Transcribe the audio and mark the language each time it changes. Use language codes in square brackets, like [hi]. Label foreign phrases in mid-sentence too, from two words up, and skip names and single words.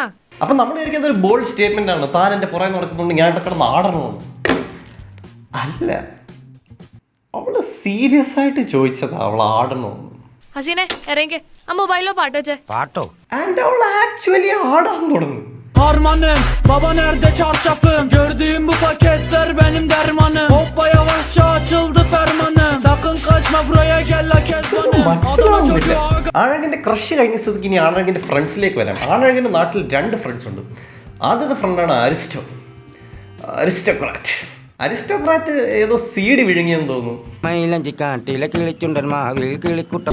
[ml] അപ്പം നമ്മൾ വിചാരിക്കുന്നത് ഒരു [en] bold statement [ml] ആണ്, താൻ എൻ്റെ പുറകെ നടക്കുന്നുണ്ട് ഞാൻ ഇവിടെ കിടന്ന് ആടണമെന്ന്. അല്ല, അവള് സീരിയസ് ആയിട്ട് ചോദിച്ചതാ അവൾ ആടണമെന്ന്. ഹസീനെ ഇറങ്ങി ആ മൊബൈലിലോ പാട്ട് വെച്ചേ. ആൻഡ് അവൾ ആക്ച്വലി ആടാൻ തുടങ്ങി. [tr] Harmanım, baba nerede çarşafım? Gördüğüm bu paketler benim dermanım. Hoppa yavaşça açıldı fermanım. Sakın kaçma buraya gel la kezbanım. [ml] മനസ്സിലാവുന്നില്ല. ആണഴകിന്റെ ക്രഷ് കഴിഞ്ഞ സ്ഥിതിക്ക് ഇനി ആണഴകിന്റെ ഫ്രണ്ട്സിലേക്ക് വരാം. ആണഴകിന്റെ നാട്ടിൽ 2 ഫ്രണ്ട്സ് ഉണ്ട്. ആദ്യത്തെ ഫ്രണ്ടാണ് അരിസ്റ്റോക്രാറ്റ് ഏതോ സീഡി വിഴുങ്ങിയെന്ന് തോന്നുന്നു. മൈലഞ്ചി കാട്ടിലെ കിളിച്ചുണ്ടൻ മാവിൽ കിളിക്കുട്ടം.